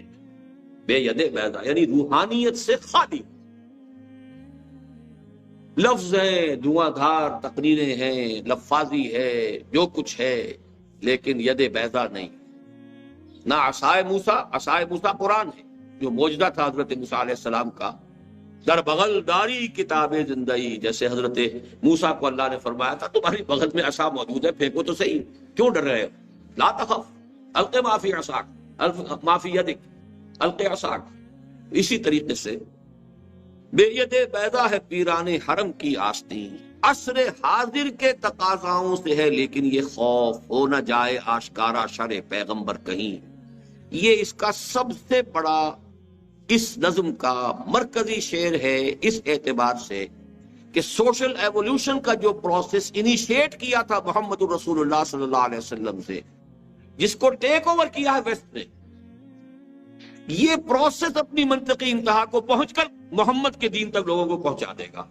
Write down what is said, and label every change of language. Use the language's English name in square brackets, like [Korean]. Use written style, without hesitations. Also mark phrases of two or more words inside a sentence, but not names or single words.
[Urdu] بے ید بیضا یعنی روحانیت سے خالی. لفظ ہیں، دھواں دھار تقریریں ہیں، لفاظی ہے، جو کچھ ہے، لیکن ید بیضا نہیں. نہ عصائے موسیٰ قرآن ہے جو معجزہ تھا حضرت موسیٰ علیہ السلام کا. [Persian] در بغل داری کتاب زندگی، [Urdu] جیسے حضرت موسیٰ کو اللہ نے فرمایا تھا تمہاری بغل میں عصا موجود ہے، پھینکو تو صحیح، کیوں ڈر رہے ہو؟ [Arabic] لا تخف الق ما فی عصاک ما فی یدک الق عصاک. [Urdu] اسی طریقے سے بے ید بیضا ہے پیران حرم کی آستین. عصر حاضر کے تقاضاؤں سے ہے لیکن یہ خوف ہو نہ جائے آشکارا شر پیغمبر کہیں. یہ اس کا سب سے بڑا اس نظم کا مرکزی شعر ہے، اس اعتبار سے کہ [English] social evolution [Urdu] کا جو [English] process initiate [Urdu] کیا تھا محمد رسول اللہ [Arabic] صلی اللہ علیہ وسلم [Urdu] سے، جس کو [English] take over [Urdu] کیا ہے ویسٹ نے، یہ پروسیس اپنی منطقی انتہا کو پہنچ کر محمد کے دین تک لوگوں کو پہنچا دے گا.